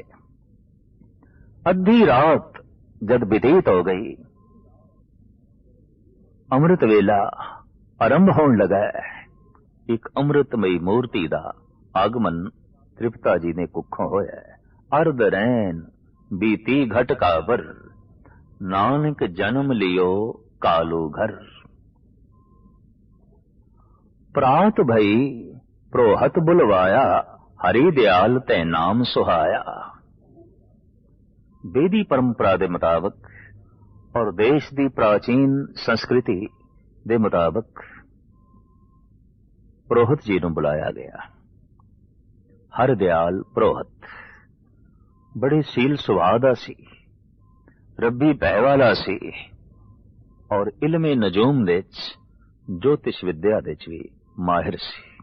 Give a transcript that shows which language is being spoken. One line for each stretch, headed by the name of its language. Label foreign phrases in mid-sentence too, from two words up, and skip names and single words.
Punjabi: ਅੱਧੀ ਰਾਤ ਜਦ ਬੀਤੀਤ ਹੋ ਗਈ, ਅੰਮ੍ਰਿਤ ਵੇਲਾ ਆਰੰਭ ਹੋਣ ਲੱਗਾ। ਇਕ ਅੰਮ੍ਰਿਤਮਈ ਮੂਰਤੀ ਦਾ ਆਗਮਨ ਤ੍ਰਿਪਤਾ ਜੀ ਦੀ ਕੁੱਖੋਂ ਹੋਇਆ। ਅਰਧ ਰੈਣ ਬੀਤੀ ਘਟ ਕਾਬਰ, ਨਾਨਕ ਜਨਮ ਲੀਓ ਕਾਲੂ ਘਰ। ਪ੍ਰਾਤ ਭਈ ਪ੍ਰੋਹਤ ਬੁਲਵਾਇਆ, ਹਰਿ ਦਿਆਲ ਤੈ ਨਾਮ ਸੁਹਾਇਆ।
Hindi: वेदी परंपरा के मुताबिक और देश की प्राचीन संस्कृति के मुताबिक पुरोहित जी नूं बुलाया गया।
Punjabi: ਹਰਿ ਦਿਆਲ ਪੁਰੋਹਿਤ ਬੜੇ ਸੀਲ ਸੁਭਾਅ ਦਾ ਸੀ, ਰੱਬੀ ਭੈ ਵਾਲਾ ਸੀ ਔਰ ਇਲਮੇ ਨਜੂਮ ਦੇ ਜੋਤਿਸ਼ ਵਿੱਦਿਆ ਦੇ ਭੀ ਮਾਹਿਰ ਸੀ।